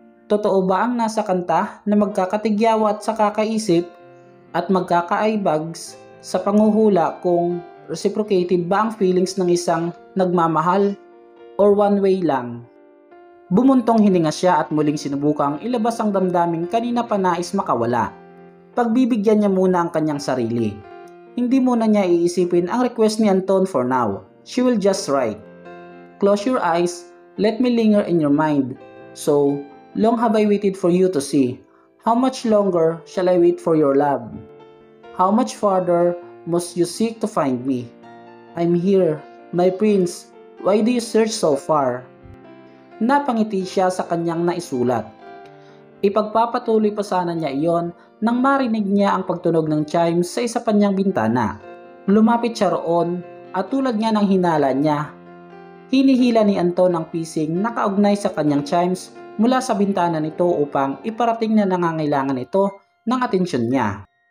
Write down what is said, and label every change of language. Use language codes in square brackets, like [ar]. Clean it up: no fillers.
[tl] Totoo ba ang nasa kanta na magkakatigyawa at sa kakaisip at magkaka-eyebags sa panghuhula kung reciprocated ba ang feelings ng isang nagmamahal or one way lang? Bumuntong hininga siya at muling sinubukang ilabas ang damdaming kanina pa nais makawala. Pagbibigyan niya muna ang kanyang sarili. Hindi muna niya iisipin ang request ni Anton [en] for now. She will just write. Close your eyes, let me linger in your mind. So, long have I waited for you to see. How much longer shall I wait for your love? How much farther must you seek to find me? I'm here, my prince. Why do you search so far? [tl] Napangiti siya sa kanyang naisulat. Ipagpapatuloy pa sana niya iyon nang marinig niya ang pagtunog ng chimes sa isa pa niyang bintana. Lumapit siya roon at tulad nga ng hinala niya, hinihila ni Anton ang pising na kaugnay sa kanyang chimes mula sa bintana nito upang iparating na nangangailangan ito ng atensyon niya.